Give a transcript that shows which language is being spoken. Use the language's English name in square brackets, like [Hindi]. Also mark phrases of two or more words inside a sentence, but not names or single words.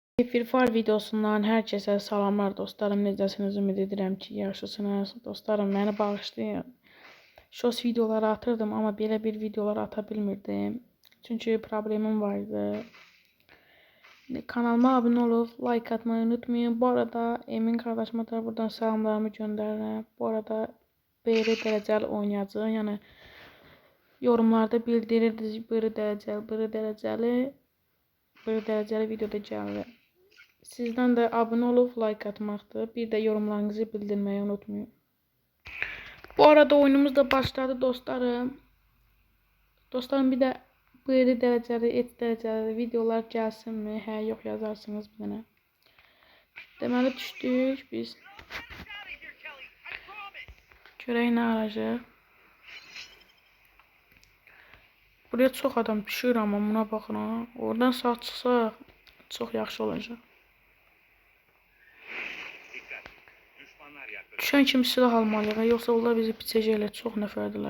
[Azerbaijani] Free Fire videosundan herkese salamlar dostlarım. Necəsiniz? Ümid edirəm ki, yaxşısınız. Dostlarım, məni bağışlayın. Shorts videoları atırdım, amma belə bir videolar ata bilmirdim. Çünki problemim vardı. Kanalıma abunə olub like atmayı unutmayın. [Turkish] Bu arada Emin kardeşime de buradan [Azerbaijani] salamlarımı göndərirəm. Bu arada belə dərəcəli oynayacaq. Yəni yorumlarda bildirirdi belə dərəcəli videoda gəlir. [Turkish] Sizden de abone olup like atmaktır. Bir de yorumlarınızı bildirmeyi unutmayın. Bu arada oyunumuz da başladı dostlarım. Dostlarım bir de böyle dereceli, et dereceli videolar gelsin mi? [Azerbaijani] Hə, yox yazarsınız bir dənə. Deməli düşdük biz. Görək nə aracaq. Buraya çox adam düşür amma buna baxın ha. Oradan sağ çıxsaq çox yaxşı olacaq. Düşən kimi silah almalıyıq, yoxsa onlar bizi piçəcəklər, çox nəfərdilər.